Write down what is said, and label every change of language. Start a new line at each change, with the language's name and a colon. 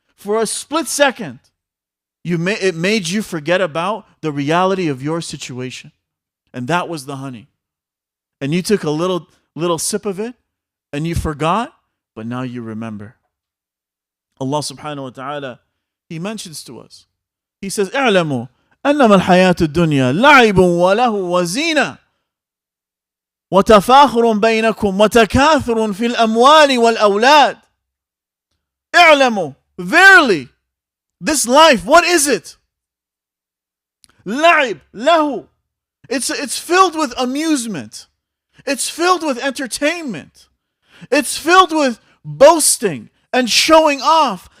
English: For a split second, it made you forget about the reality of your situation. And that was the honey. And you took a little sip of it and you forgot, but now you remember. Allah subhanahu wa ta'ala, He mentions to us. He says,
Arabic: اعلموا أنما الحياة الدنيا لعب وله وزينة وتفاخر بينكم وتكاثر في الأموال والأولاد. اعلموا,
English: verily, this life, what is it?
Arabic: لعب, له.
English: It's filled with amusement. It's filled with entertainment. It's filled with boasting and showing off.